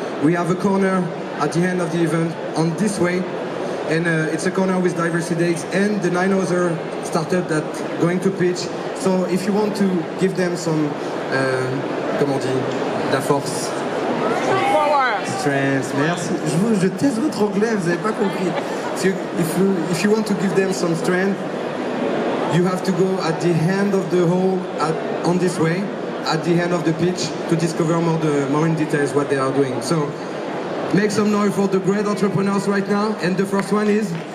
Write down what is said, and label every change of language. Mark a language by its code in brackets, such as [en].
[en] We have a corner at the end of the event on this way, and it's a corner with Diversity Days and the 9 other startups that going to pitch. So if you want to give them some, [fr] comment on dit, de la force. [en] Strength, merci. [fr] Je teste votre anglais, vous n'avez pas compris. [en] So if you want to give them some strength, you have to go at the end of the hall on this way, at the end of the pitch, to discover more in details what they are doing. So make some noise for the great entrepreneurs right now, and the first one is...